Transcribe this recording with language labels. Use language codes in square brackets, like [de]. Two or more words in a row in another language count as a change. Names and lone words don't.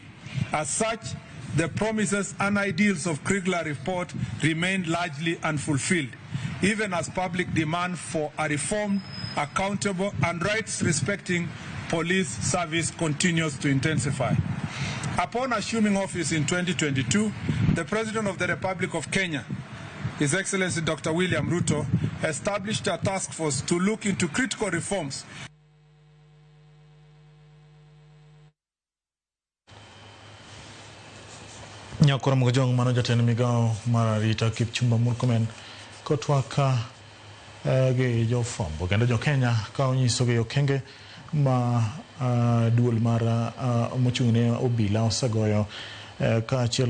[en] As such, the promises and ideals of Kriegler report remain largely unfulfilled, even as public demand for a reformed, accountable, and rights-respecting police service continues to intensify. Upon assuming office in 2022, the President of the Republic of Kenya, His Excellency Dr. William Ruto, established a task force to look into critical reforms. [luo] Nyakora mgojong mano jatend migao mar rita Kipchumba Murkomen kotwaka ge jofwambo kendo jo Kenya ka onyiso ge okenge ma duol mar mochung'ne obila osegoyo ka achiel